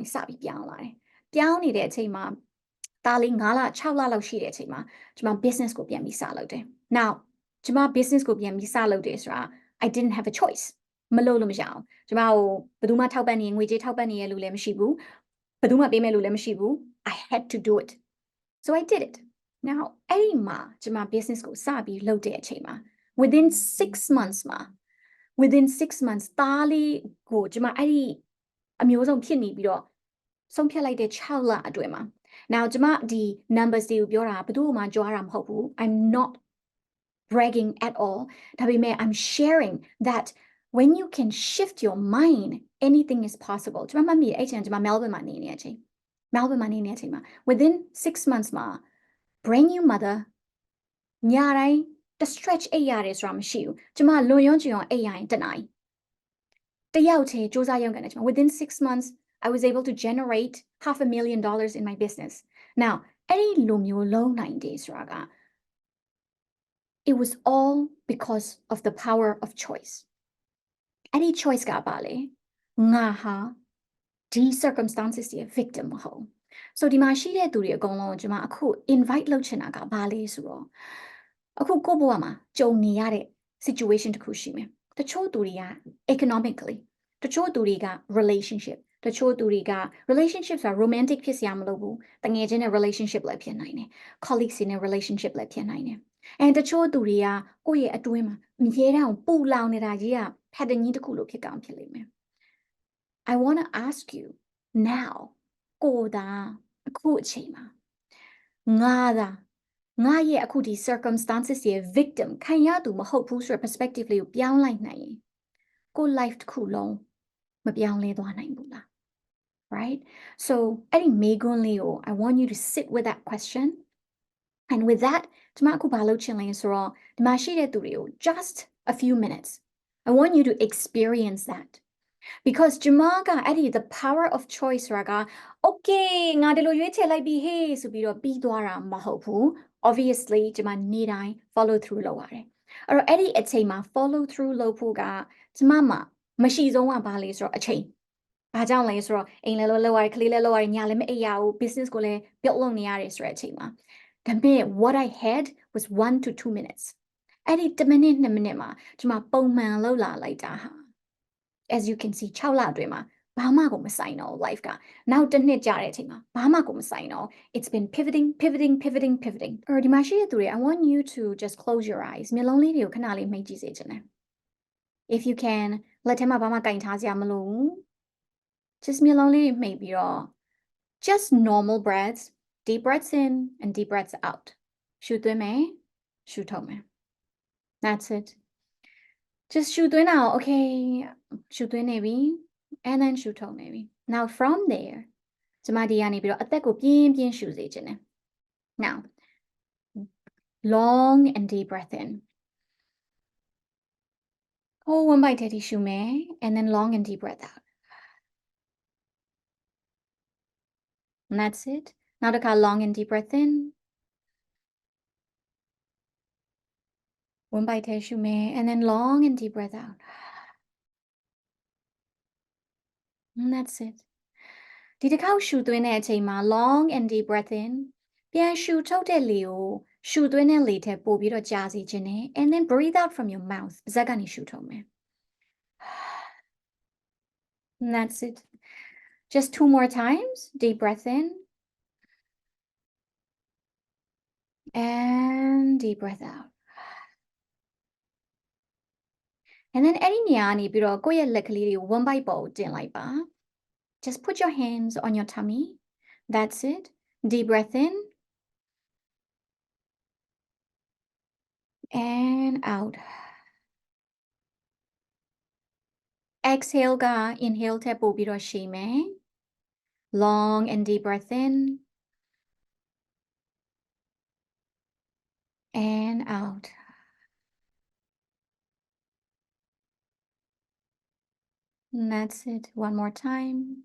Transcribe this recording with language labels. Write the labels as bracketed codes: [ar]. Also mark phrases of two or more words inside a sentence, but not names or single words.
[my] တွေစပြီးပြောင်းလာတယ်ပြောင်းနေတဲ့အချိန်မှာဒါလေး9လ6လလောက်ရှိတဲ့အချိန်မှာကျမ business ကိုပြန်ပြီးစလုပ်တယ် now ကျမ business ကိုပြန်ပြီးစလုပ်တယ်ဆိုတာ [en] I didn't have a choice [my] မလုပ်လို့မရအောင်ကျမကိုဘယ်သူမှထောက် ပံ့နေငွေကြေးထောက်ပံ့နေရလို့လည်းမရှိဘူးဘယ်သူမှပေးမဲ့လို့လည်းမရှိဘူး [en] I had to do it so I did it now [my] အဲ့ဒီမှာကျမ business ကိုစပြီးလုပ်တဲ့အချိန်မှာ within 6 months မှာ [en] within 6 months [my] သားလေးကိုကျမအဲ့ဒီအမျိုးဆုံးဖြစ်နေပြီးတော့ဆုံးဖြတ်လိုက်တဲ့6လအတွင်းမှာ now ကျမဒီ numbers တွေကိုပြောတာ ဘယ်သူမှကြွားတာမဟုတ်ဘူး [en] I'm not bragging at all [my] ဒါပေမဲ့ [en] I'm sharing that when you can shift your mind anything is possible [my] ကျမမှတ်မိအဲ့ချိန်ကျမ Melbourne မှာနေနေတဲ့အချိန် မှာ [en] within 6 months [my] မှာ [en] brand new mother [my] ညတိုင်း [en] the stretch [my] အိပ်ရတယ်ဆိုတာမရှိဘူးကျမလွန်ရုံချွန်အိပ်ရရင်တနားတယောက်တည်းစူးစမ်းရုံကနေကျမ [en] within 6 months I was able to generate $500,000 in my business now [my] အဲ့ဒီလိုမျိုးလုံးနိုင်တယ်ဆိုတာက [en] it was all because of the power of choice [my] အဲ့ဒီ choice ကပါလေငါဟာဒီ circumstances ရဲ့ victim မဟုတ် so ဒီမှာရှိတဲ့သူတွေအကုန်လုံးကိုကျွန်မအခု invite လုပ်ချင်တာကဘာလဲဆိုတော့အခုကိုယ့်ဘဝမှာကြုံနေရတဲ့ situation တစ်ခုရှိမယ်တချို့သူတွေက economically တချို့သူတွေက relationship တချို့သူတွေက relationship ဆိုတာ romantic ဖြစ်စရာမလိုဘူးတငယ်ချင်း နဲ့ relationship လည်းဖြစ်နိုင်တယ် colleagues နဲ့ relationship လည်းဖြစ်နိုင်တယ် and တချို့သူတွေကကိုယ့်ရဲ့အတွင်းမှာအမြဲတမ်းပူလောင်နေတာကြီးက pattern ကြီးတစ်ခုလိုဖြစ်ကောင်းဖြစ်လိမ့်မယ် [en] I want to ask you now [my] ကိုသာအခုအချိန်မှာငါရဲ့အခုဒီ circumstances ရဲ့ victim ခံ ရသူမဟုတ်ဘူးဆိုတဲ့ perspective လေးကိုပြောင်းလိုက်နိုင်ရင်ကို life တစ်ခုလုံးမပြောင်းလဲသွားနိုင်ဘူးလား [en] right so [my] အဲ့ဒီမေးခွန်းလေးကို [en] I want you to sit with that question and with that [my] ကျမအခုဘာလုပ်ချင်လဲဆိုတော့ဒီမှာရှိတဲ့သူတွေကို [en] just a few minutes I want you to experience that because [my] ကျမကအဲ့ဒီ [en] the power of choice [my] ဆိုတာက okay ငါဒီလိုရွေးချယ်လိုက်ပြီ hey ဆိုပြီးတော့ပြီးသွားတာမဟုတ်ဘူး obviously ကျမနေ့တိုင်း [en] follow through [my] လုပ်ရတယ်အဲ့တော့အဲ့ဒီအချိန်မှာ [en] follow through [my] လုပ်ဖို့ကကျမမှာမရှိဆုံးကဘာလဲဆိုတော့အချိန်ဘာကြောင့်လဲဆိုတော့အိမ်လည်းလုပ်ရတယ်ကလေးလည်းလုပ်ရတယ်ညလည်းမအိပ်ရဘူး business ကိုလည်း build လုပ်နေရတယ်ဆိုတဲ့အချိန်မှာဒါပေမဲ့ [en] what I had was 1 to 2 minutes [my] အဲ့ဒီ [en] 1 minute 2 minute [my] မှာကျမပုံမှန်လုပ်လာလိုက်တာဟာ [en] as you can see [my] 6လအတွင်းမှာ ဘာမှကိုမဆိုင်တော့ life ကနောက်တစ်နှစ်ကြာတဲ့အချိန်မှာဘာမှကိုမဆိုင်တော့ [en] it's been pivoting [my] ဒီမှာရှိတဲ့သူတွေ [en] I want you to just close your eyes [my] မျက်လုံးလေးတွေကိုခဏလေးမိတ်ကြည့်စေချင်တယ် [en] if you can [my] လက်ထဲမှာဘာမှကင်ထားစရာမလိုဘူး just မျက်လုံးလေးမိတ်ပြီးတော့ [en] just normal breaths deep breaths in and deep breaths out [my] ရှူသွင်းမယ်ရှူထုတ်မယ် [en] that's it just [my] ရှူသွင်းတာ okay ရှူသွင်းနေပြီ [en] and then [my] ရှူထုတ်နေပြီ [en] now from there [my] ကျမဒီကနေပြီးတော့အသက်ကိုပြင်းပြင်းရှူစေခြင်းတယ် now [en] long and deep breath in hold one bite [my] ထဲထိရှူမယ် [en] and then long and deep breath out and that's it [my] နောက်တစ်ခါ [en] long and deep breath in one bite [my] ထဲရှူမယ် [en] and then long and deep breath out and that's it [my] ဒီတစ်ခေါက်ရှူသွင်းတဲ့အချိန်မှာ [en] long and deep breath in [my] ပြန်ရှူထုတ်တဲ့လေကိုရှူသွင်းတဲ့လေထဲပို့ပြီးတော့ကြာစီခြင်းနဲ့ [en] and then breathe out from your mouth [my] ပါးစပ်ကနေရှူထုတ်မယ် [en] and that's it just 2 more times deep breath in and deep breath out and then [my] အဲ့ဒီနေရာကနေပြီးတော့ကိုယ့်ရဲ့လက်ကလေးတွေကို [en] one bite [my] ပေါ်ကိုတင်လိုက်ပါ [en] just put your hands on your tummy that's it deep breath in and out exhale က inhale [my] ထက်ပိုပြီးတော့ရှည်မယ် [en] long and deep breath in and out and that's it one more time